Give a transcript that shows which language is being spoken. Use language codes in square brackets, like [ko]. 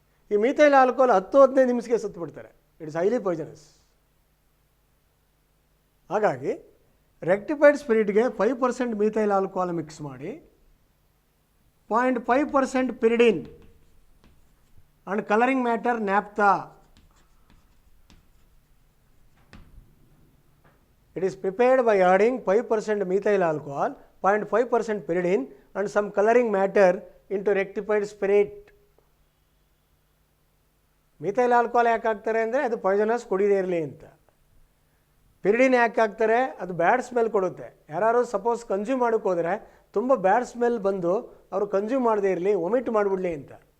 [kn] ಈ methyl alcohol 10-15 ನಿಮಿಷಕ್ಕೆ ಸತ್ತುಬಿಡ್ತಾರೆ. [en] It is highly poisonous. [kn] ಹಾಗಾಗಿ ರೆಕ್ಟಿಫೈಡ್ ಸ್ಪಿರಿಟ್ಗೆ 5% ಮೀಥೈಲ್ ಆಲ್ಕೋಹಾಲ್ ಮಿಕ್ಸ್ ಮಾಡಿ 0.5% ಪಿರಿಡಿನ್ [en] and coloring matter naphtha. It is prepared by adding 5% methyl alcohol, 0.5% pyridine and some coloring matter into rectified spirit. [kn] Methyl alcohol ಯಾಕೆ ಹಾಕ್ತಾರೆ ಅಂದರೆ ಅದು poisonous, ಕುಡಿದೇ ಇರಲಿ ಅಂತ. ಪಿರಿಡಿನ್ ಯಾಕೆ ಹಾಕ್ತಾರೆ? ಅದು ಬ್ಯಾಡ್ ಸ್ಮೆಲ್ ಕೊಡುತ್ತೆ. ಯಾರು ಸಪೋಸ್ ಕನ್ಸ್ಯೂಮ್ ಮಾಡೋಕ್ಕೆ ಹೋದರೆ ತುಂಬ ಬ್ಯಾಡ್ ಸ್ಮೆಲ್ ಬಂದು ಅವರು ಕನ್ಸ್ಯೂಮ್ ಮಾಡದೇ ಇರಲಿ, ವೊಮಿಟ್ ಮಾಡಿಬಿಡಲಿ ಅಂತ.